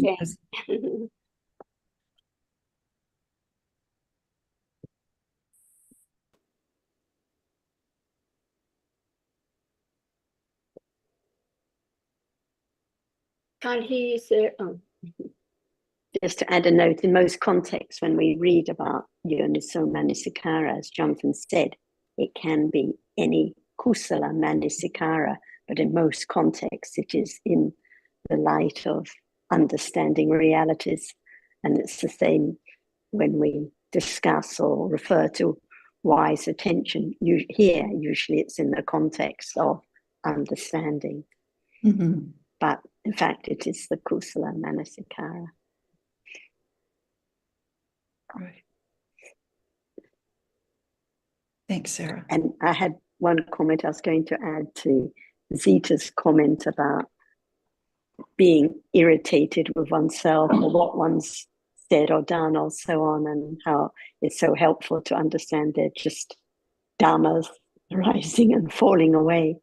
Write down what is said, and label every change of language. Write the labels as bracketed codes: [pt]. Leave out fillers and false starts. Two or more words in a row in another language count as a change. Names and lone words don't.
[en] Thanks, Can't hear you, sir. Oh. Just to add a note, in most contexts, when we read about [pi] yoniso manasikara, [en] as Jonathan said, it can be any [pi] kusala manasikara, [en] but in most contexts, it is in the light of understanding realities. And it's the same when we discuss or refer to wise attention. Here, usually it's in the context of understanding. But in fact, it is the [pi] kusala manasikara. [en] Right. Thanks, Sarah. And I had one comment I was going to add to Zita's comment about being irritated with oneself or what one's said or done or so on, and how it's so helpful to understand they're just dhammas rising and falling away.